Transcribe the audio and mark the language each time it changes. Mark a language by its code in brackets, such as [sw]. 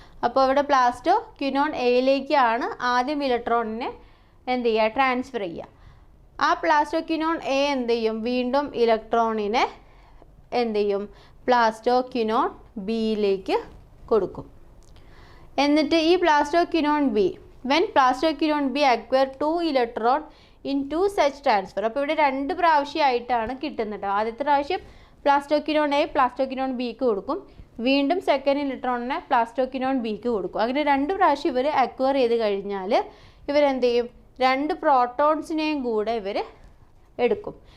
[ml] അപ്പോൾ ഇവിടെ പ്ലാസ്റ്റോക്വിനോൺ Aയിലേക്കാണ് ആദ്യം ഇലക്ട്രോണിനെ എന്ത് ചെയ്യുക, ട്രാൻസ്ഫർ ചെയ്യുക. ആ പ്ലാസ്റ്റോക്വിനോൺ A എന്ത് ചെയ്യും, വീണ്ടും ഇലക്ട്രോണിനെ എന്ത് ചെയ്യും, പ്ലാസ്റ്റോക്വിനോൺ Bയിലേക്ക് കൊടുക്കും. എന്നിട്ട് ഈ [en] Plastoquinone B, when plastoquinone B acquire 2 electron in 2 such transfer. [ml] അപ്പോൾ ഇവിടെ 2 പ്രാവശ്യമായിട്ടാണ് കിട്ടുന്നത്. ആദ്യത്തെ പ്രാവശ്യം പ്ലാസ്റ്റോക്വിനോൺ A പ്ലാസ്റ്റോക്വിനോൺ Bക്ക് കൊടുക്കും, വീണ്ടും സെക്കൻഡ് ഇലക്ട്രോണിനെ പ്ലാസ്റ്റോക്വിനോൺ Bക്ക് കൊടുക്കും. അങ്ങനെ 2 പ്രാവശ്യം ഇവർ അക്വയർ ചെയ്ത് കഴിഞ്ഞാൽ ഇവരെന്ത് ചെയ്യും, 2 പ്രോട്ടോൺസിനെയും കൂടെ ഇവർ എടുക്കും.